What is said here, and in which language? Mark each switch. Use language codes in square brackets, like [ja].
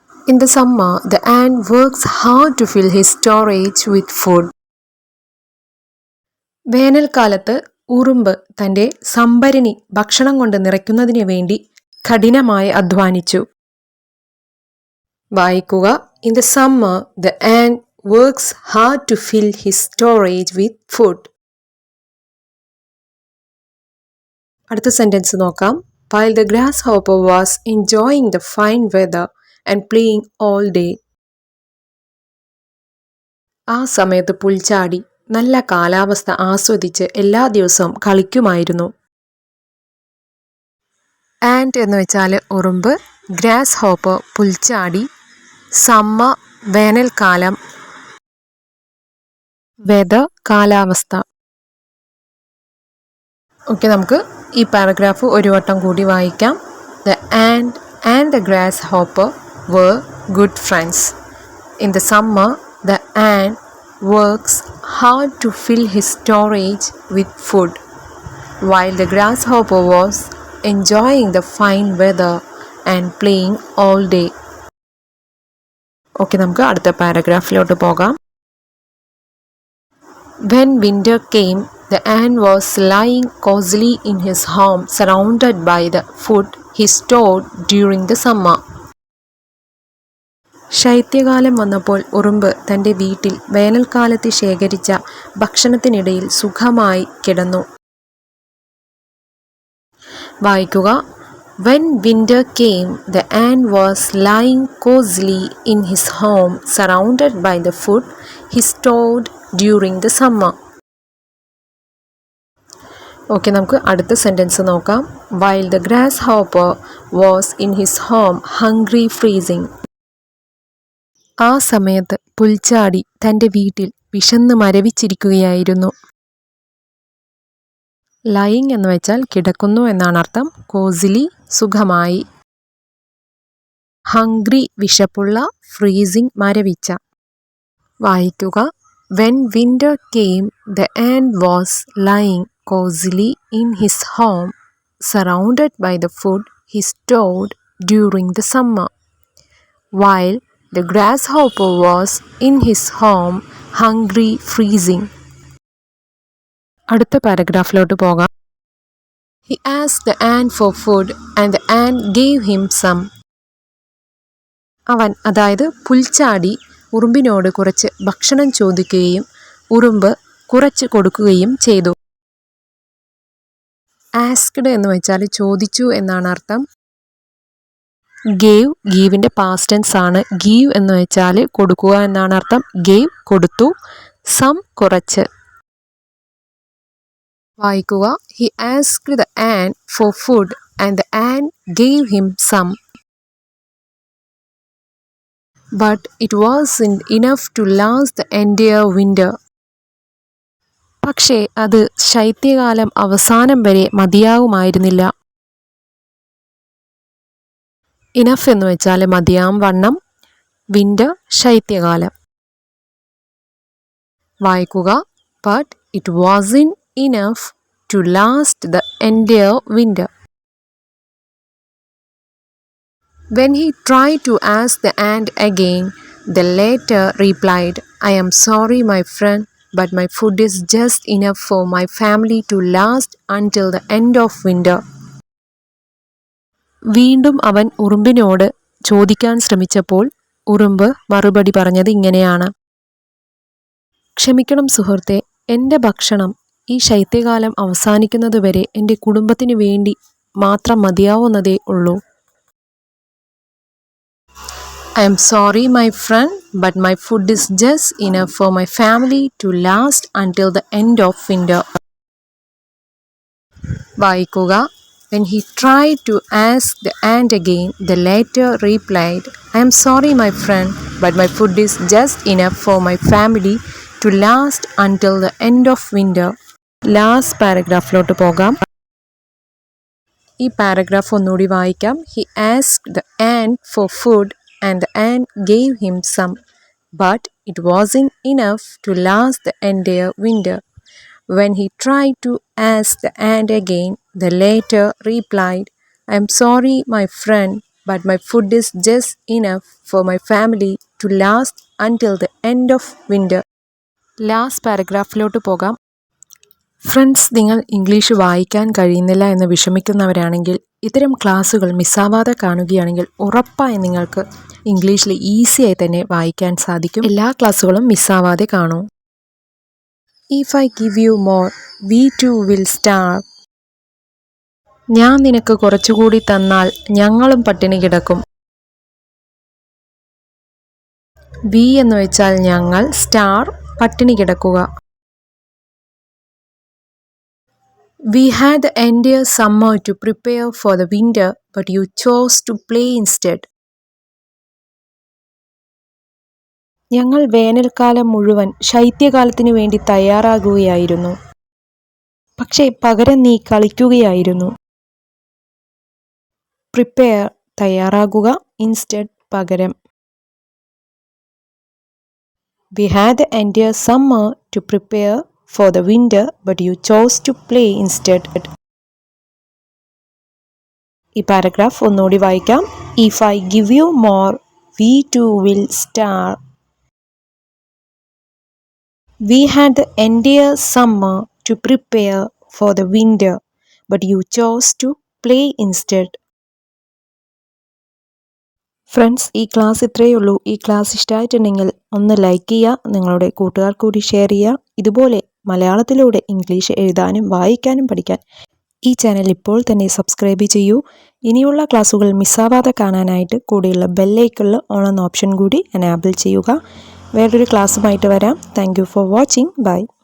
[en] In the summer the and works hard to fill his storage with food. [ml] വേനൽക്കാലത്ത് ഉറുമ്പ് തൻ്റെ സംഭരണി ഭക്ഷണം കൊണ്ട് നിറയ്ക്കുന്നതിന് വേണ്ടി കഠിനമായി അധ്വാനിച്ചു. വായിക്കുക. [en] In the summer the and works hard to fill his storage with food. [ml] അടുത്ത സെന്റൻസ് നോക്കാം. [en] While the grasshopper was enjoying the fine weather and playing all day. [ml] ആ സമയത്ത് പുൽച്ചാടി നല്ല കാലാവസ്ഥ ആസ്വദിച്ച് എല്ലാ ദിവസവും കളിക്കുമായിരുന്നു. ആൻഡ് എന്ന് വെച്ചാൽ ഉറുമ്പ്, ഗ്രാസ് ഹോപ്പർ പുൽച്ചാടി, സമ്മർ വേനൽക്കാലം, വെദർ കാലാവസ്ഥ. ഓക്കെ, നമുക്ക് ഈ പാരഗ്രാഫ് ഒരു വട്ടം കൂടി വായിക്കാം. [en] The and the grasshopper were good friends. In the summer the and works hard to fill his storage with food while the grasshopper was enjoying the fine weather and playing all day. [ml] Okay, നമുക്ക് അടുത്ത പാരഗ്രാഫിലോട്ട് പോകാം. [en] When winter came, the ant was lying cozily in his home, surrounded by the food he stored during the summer. [ml] ശൈത്യകാലം വന്നപ്പോൾ ഉറുമ്പ് തൻ്റെ വീട്ടിൽ വേനൽക്കാലത്ത് ശേഖരിച്ച ഭക്ഷണത്തിനിടയിൽ സുഖമായി കിടന്നു. വായിക്കുക. [en] When winter came, the ant was lying cozily in his home, surrounded by the food he stored during the summer. [ml] Okay, നമുക്ക് അടുത്ത സെൻറ്റൻസ് നോക്കാം. [en] While the grasshopper was in his home, hungry, freezing. [ml] ആ സമയത്ത് പുൽച്ചാടി തൻ്റെ വീട്ടിൽ വിശന്ന് മരവിച്ചിരിക്കുകയായിരുന്നു. Lying എന്ന് വെച്ചാൽ കിടക്കുന്നു എന്നാണ് അർത്ഥം. കോസിലി സുഖമായി, ഹംഗ്രി വിശപ്പുള്ള, ഫ്രീസിങ് മരവിച്ച. വായിക്കുക. [en] When winter came, the ant was lying cozily in his home, surrounded by the food he stored during the summer, while the grasshopper was in his home, hungry, freezing. [ml] അടുത്ത പാരഗ്രാഫിലോട്ട് പോകാം. [en] He asked the ant for food and the ant gave him some. [ml] അവൻ, അതായത് പുൽച്ചാടി, ഉറുമ്പിനോട് കുറച്ച് ഭക്ഷണം ചോദിക്കുകയും ഉറുമ്പ് കുറച്ച് കൊടുക്കുകയും ചെയ്തു. ആസ്ക്ഡ് എന്ന് വെച്ചാൽ ചോദിച്ചു എന്നാണ് അർത്ഥം. ഗീവിൻ്റെ പാസ്റ്റ് ടെൻസ് ആണ്. ഗീവ് എന്ന് വെച്ചാൽ കൊടുക്കുക എന്നാണ് അർത്ഥം. ഗേവ് കൊടുത്തു, സം കുറച്ച്. വായിക്കുക. [en] He asked the ant for food and the ant gave him some. But it wasn't enough to last the entire winter. [ml] പക്ഷേ അത് ശൈത്യകാലം അവസാനം വരെ മതിയാവുമായിരുന്നില്ല. ഇനഫ് എന്ന് വെച്ചാൽ മതിയാം വണ്ണം, വിൻ്റർ ശൈത്യകാലം. വായിക്കുക. [en] But it wasn't enough to last the entire winter. When he tried to ask the ant again, the latter replied, I am sorry, my friend, but my food is just enough for my family to last until the end of winter. [ml] വീണ്ടും അവൻ ഉറുമ്പിനോട് ചോദിക്കാൻ ശ്രമിച്ചപ്പോൾ ഉറുമ്പ് മറുപടി പറഞ്ഞത് ഇങ്ങനെയാണ്: ക്ഷമിക്കണം സുഹൃത്തെ, എൻ്റെ ഭക്ഷണം ഈ ശൈത്യകാലം അവസാനിക്കുന്നതുവരെ എൻ്റെ കുടുംബത്തിന് വേണ്ടി മാത്രം മതിയാവുന്നതേ ഉള്ളൂ. [en] I am sorry my friend, but my food is just enough for my family to last until the end of winter. [ml] വായിക്കുക. [en] When he tried to ask the ant again, the latter replied, I am sorry my friend, but my food is just enough for my family to last until the end of winter. [ml] Last പാരഗ്രാഫിലോട്ട് പോകാം. ഈ paragraph ഒന്നുകൂടി വായിക്കാം. [en] He asked the ant for food and the ant gave him some, but it wasn't enough to last the entire winter. When he tried to ask the ant again, the latter replied, I am sorry my friend, but my food is just enough for my family to last until the end of winter. [ml] Last പാരഗ്രാഫിലോട്ട് പോകാം. Friends, നിങ്ങൾ English വായിക്കാൻ കഴിയുന്നില്ല എന്ന് വിഷമിക്കുന്നവരാണെങ്കിൽ ഇത്തരം ക്ലാസ്സുകൾ മിസ്സാവാതെ കാണുകയാണെങ്കിൽ ഉറപ്പായി നിങ്ങൾക്ക് ഇംഗ്ലീഷിൽ ഈസിയായി തന്നെ വായിക്കാൻ സാധിക്കും. എല്ലാ ക്ലാസ്സുകളും മിസ്സാവാതെ കാണൂ. [en] If I give you more, we too will starve. [ml] ഞാൻ നിനക്ക് കുറച്ചുകൂടി തന്നാൽ ഞങ്ങളും പട്ടിണി കിടക്കും. വി എന്ന് വെച്ചാൽ ഞങ്ങൾ, സ്റ്റാർ പട്ടിണി കിടക്കുക. [en] We had the entire summer to prepare for the winter, but you chose to play instead. [ml] ഞങ്ങൾ വേനൽക്കാലം മുഴുവൻ ശൈത്യകാലത്തിനു വേണ്ടി തയ്യാറാകുകയായിരുന്നു, പക്ഷേ പകരം നീ കളിക്കുകയായിരുന്നു. പ്രിപ്പയർ തയ്യാറാകുക, ഇൻസ്റ്റെഡ് പകരം. [en] We had the entire summer to prepare for the winter, but you chose to play instead. [ml] ഈ paragraph ഒന്നുകൂടി വായിക്കാം. [en] If I give you more, we too will starve. We had the entire summer to prepare for the winter, but you chose to play instead. [ml] Friends, ഈ class ഇത്രയേ ഉള്ളൂ. ഈ class ഇഷ്ടമായിട്ടുണ്ടെങ്കിൽ ഒന്ന് like ചെയ്യുക, നിങ്ങളുടെ കൂട്ടുകാർക്ക് കൂടി ഷെയർ ചെയ്യുക. ഇതുപോലെ മലയാളത്തിലൂടെ ഇംഗ്ലീഷ് എഴുതാനും വായിക്കാനും പഠിക്കാൻ ഈ ചാനൽ ഇപ്പോൾ തന്നെ സബ്സ്ക്രൈബ് ചെയ്യൂ. ഇനിയുള്ള ക്ലാസ്സുകൾ മിസ്സാവാതെ കാണാനായിട്ട് കൂടെയുള്ള ബെല്ലൈക്കണിൽ ഓൺ എന്ന ഓപ്ഷൻ കൂടി എനേബിൾ ചെയ്യുക. വേറൊരു ക്ലാസ്സുമായിട്ട് വരാം. [en] Thank you for watching. [ml] By.